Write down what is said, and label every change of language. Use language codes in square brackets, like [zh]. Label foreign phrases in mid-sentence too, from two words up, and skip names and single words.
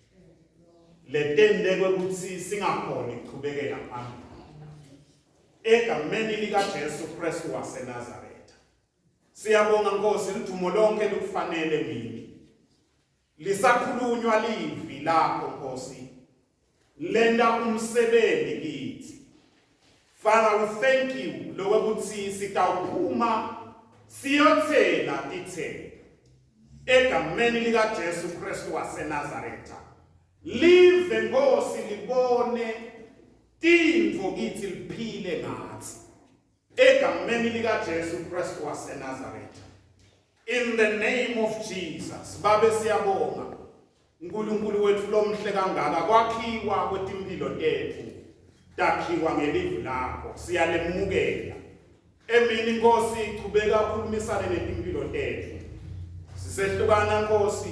[ss] Letende kwekuthi singakhoni ukuqhubekela phambili. Egameni lika Jesu Kristu waseNazaretha. Siyabonga Nkosi lithumo lonke lukufanele kimi. Lisakhulunywa livi lakho Nkosi. Lenda umsebenzi kithi. [en] Father, we thank you [ss] lokuthi sitawuphuma siyothela ithele. Egameni lika Jesu Kristu waseNazaretha. Live Nkosi libone tintfo kithi liphile ngathi. Egameni lika Jesu Kristu waseNazaretha. [en] In the name of Jesus, [ss] Babe siyabonga. uNkulunkulu wethu lomhle kangaka kwakhiwa kwetimpilo tethu. Takhiwa ngelivi lakho. Siyalemukela. Emini Nkosi iqhubeka ukukhulumisana netimpilo tethu. Sisehlukana Nkosi.